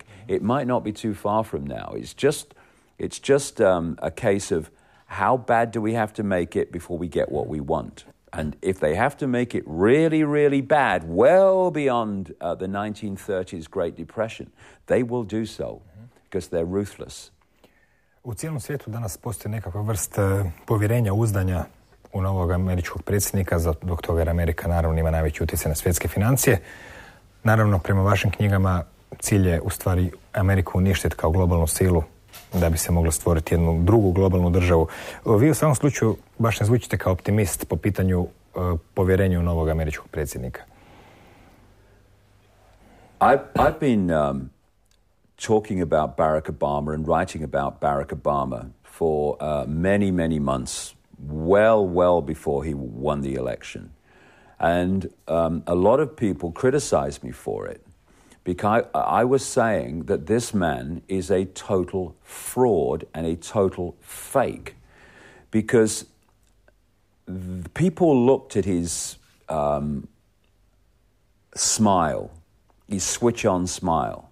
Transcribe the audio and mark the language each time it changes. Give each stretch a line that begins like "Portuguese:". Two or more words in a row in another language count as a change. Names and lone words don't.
English: It might not be too far from now. It's just a case of how bad do we have to make it before we get what we want? And if they have to make it really, really bad, well beyond the 1930s Great Depression, they will do so, because they're ruthless.
Croatian: U cijelom svijetu danas postoji nekakva vrst povjerenja, uzdanja u novog američkog predsjednika, zbog toga jer Amerika naravno ima najveći utjecaj na svjetske financije. Naravno, prema vašim knjigama, cilj je u stvari Ameriku uništiti kao globalnu silu da bi se moglo stvoriti jednu drugu globalnu državu. Vi u svakom slučaju baš ne zvučite kao optimist po pitanju povjerenja u novog američkog predsjednika.
English: I've been talking about Barack Obama and writing about Barack Obama for many, many months, well before he won the election. And a lot of people criticized me for it because I was saying that this man is a total fraud and a total fake, because people looked at his smile, his switch-on smile.